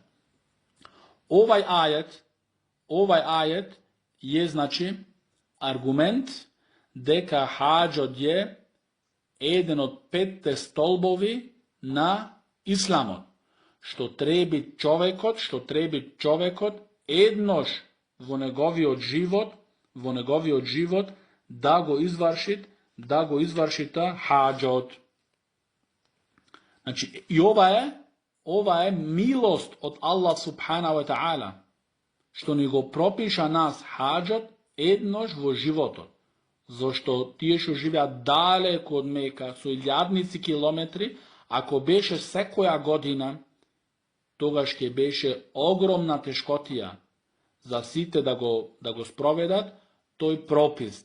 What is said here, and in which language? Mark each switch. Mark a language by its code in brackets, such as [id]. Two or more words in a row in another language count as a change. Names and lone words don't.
[mk] Овај ајет е, значи, аргумент дека хаđот е еден од 5 столбови на исламот, што треби човекот еднош во неговиот живот да го изврши хаđот. Значи, и ова е милост од Аллах [ar] سبحانه وتعالى. [mk] што ни го пропиша нас хаџот еднош во животот. Зошто тие што живеат далеко од Мека, со илјадници километри, ако беше секоја година, тогаш ќе беше огромна тешкотија за сите да го спроведат тој пропис.